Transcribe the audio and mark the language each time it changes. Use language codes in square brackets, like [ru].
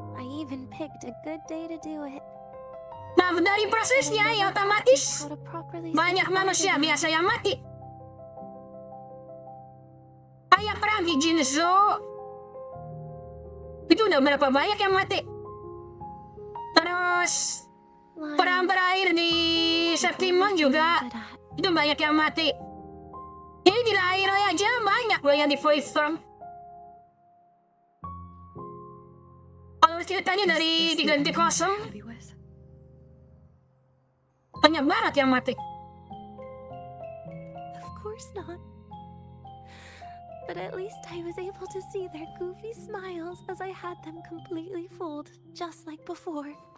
[en] I even picked a good day to do it. [id] Nah, dari prosesnya ya otomatis banyak manusia biasa yang mati. Kayak perang di Jinzo. Itu udah berapa banyak yang mati. Terus perang terakhir di Septimon juga itu banyak yang mati. Ini di lahir aja banyak loh yang di Void Storm. Kalau ceritanya dari 3.0 banyak banget yang mati. [en] Of course not. But at least I was able to see their goofy smiles as I had them completely fooled, just like before.